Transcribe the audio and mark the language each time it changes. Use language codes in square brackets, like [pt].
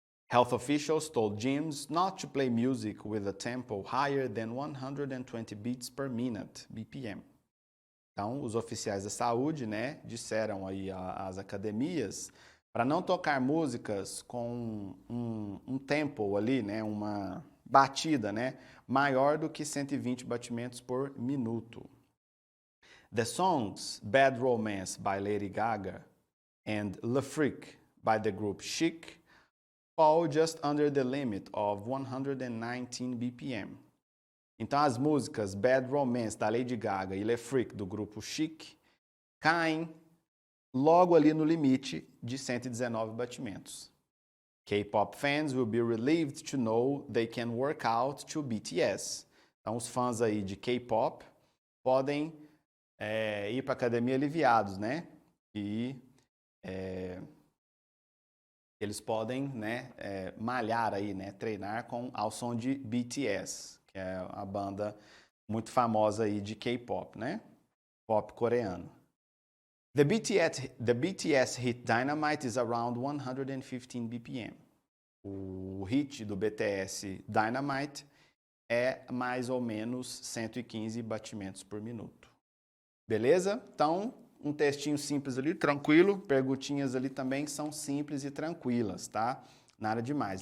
[en] Health officials told gyms not to play music with a tempo higher than 120 beats per minute, BPM. [pt] Então, os oficiais da saúde, né, disseram aí às academias para não tocar músicas com um tempo ali, né, uma batida, né, maior do que 120 batimentos por minuto. [en] The songs Bad Romance by Lady Gaga and Le Freak by the group Chic fall just under the limit of 119 BPM. [pt] Então, as músicas Bad Romance, da Lady Gaga, e Le Freak, do grupo Chic, caem logo ali no limite de 119 batimentos. [en] K-pop fans will be relieved to know they can work out to BTS. [pt] Então, os fãs aí de K-pop podem ir para a academia aliviados, né? E eles podem, né, malhar aí, né, treinar ao som de BTS, que é a banda muito famosa aí de K-pop, né? Pop coreano. [en] The BTS hit Dynamite is around 115 BPM. [pt] O hit do BTS Dynamite é mais ou menos 115 batimentos por minuto. Beleza? Então, um textinho simples ali, tranquilo. Perguntinhas ali também são simples e tranquilas, tá? Nada demais.